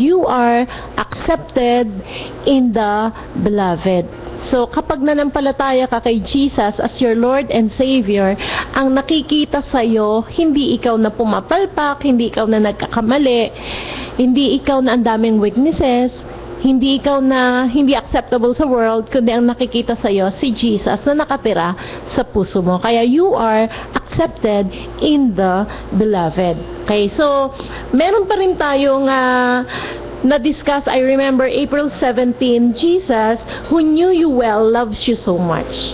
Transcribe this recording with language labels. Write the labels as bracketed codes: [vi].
[en] You are accepted in the beloved. [tl] So, kapag nanampalataya ka kay Jesus [en] as your Lord and Savior, [tl] ang nakikita sa'yo, hindi ikaw na pumapalpak, hindi ikaw na nagkakamali, hindi ikaw na ang daming weaknesses, hindi ikaw na hindi acceptable sa world, kundi ang nakikita sa'yo, si Jesus na nakatira sa puso mo. [en] Kaya you are accepted in the beloved. Okay, so, [tl] meron pa rin tayong na-discuss, [en] I remember April 17, Jesus, who knew you well, loves you so much.